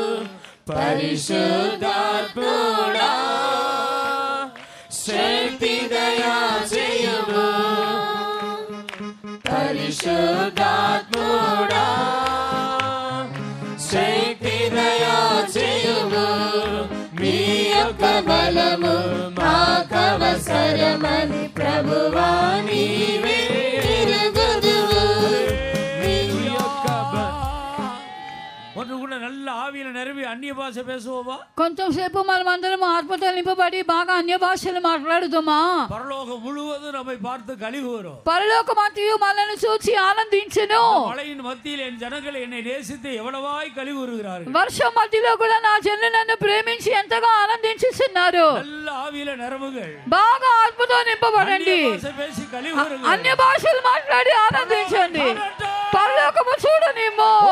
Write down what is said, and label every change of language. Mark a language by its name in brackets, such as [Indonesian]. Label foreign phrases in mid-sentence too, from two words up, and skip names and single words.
[Telugu] పరిశుద్ధాత్ముడా శక్తి దయా చేయుము, పరిశుద్ధాత్ముడా శక్తి దయా చేయుము, మీ యొక్క బలము మాకవసరమని ప్రభువా నీవే ఎరుగుదువు. మీ యొక్క [Tamil] ஒன்று கூட நல்ல ஆவியில நிரம்பி அந்நிய பாஷை பேசுவோமா? [Telugu] కొంచెంసేపు మనం అందరం ఆత్మతో నింపబడి బాగా అన్య భాషలు మాట్లాడుదామా? [Tamil] பரலோகம் முழுவதும் நம்மை பார்த்து கலிகூரும். [Telugu] పరలోకమంతయు మనల్ని చూచి ఆనందించెను. [Tamil] மழையின் மத்தியில் என் ஜனங்கள் என்னை நேசித்து எவ்வளவாய் கலிகூறுகிறார்கள். [Telugu] వర్షం మధ్యలో కూడా నా జనులు నన్ను ప్రేమించి ఎంతగా ఆనందించుచున్నారు. [Tamil] நல்ல ஆவியில நிரம்புகள், [Telugu] బాగా ఆత్మతో నింపబడండి, [Tamil] பேசி கலிகூறுங்கள், [Telugu] అన్య భాషలు మాట్లాడి ఆనందించండి. పరలోకము చూడనిమ్ము.